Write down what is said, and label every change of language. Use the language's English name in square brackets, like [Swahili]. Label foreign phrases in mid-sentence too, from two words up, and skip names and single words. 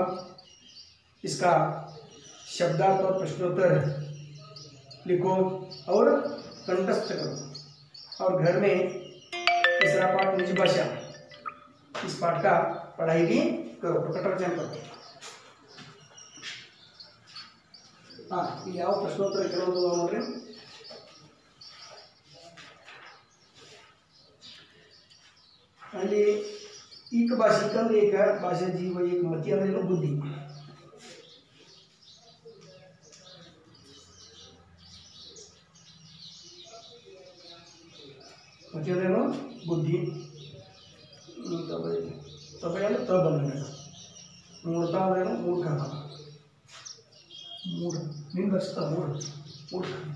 [Hindi] इसका शब्दार्थ और प्रश्नोत्तर लिखो और कंठस्थ करो, और घर में तीसरा पाठ निज भाषा, इस पाठ का पढ़ाई भी करो, प्रकटन करो। हाँ, [Kannada] ಯಾವ ಪ್ರಶ್ನೋತ್ತರ ಕೇಳೋದು ನೋಡ್ರಿ। ಅಲ್ಲಿ ಏಕ ಭಾಷಿಕ ಅಂದ್ರೆ ಏಕ ಭಾಷಾ ಜೀವ, ಏಕ ಮತಿ ಅಂದ್ರೆ ಬುದ್ಧಿ। ಮತಿ ಅಂದ್ರೇನು ಬುದ್ಧಿ, ತಬೆ ಅಂದ್ರೆ ತ ಬಂದ, ಮೂರ್ತ ಅಂದ್ರೇನು ಮೂರ್ಖ, ನಿನ್ ಬರ್ಸ್ತ ಮೂರ್ಖ।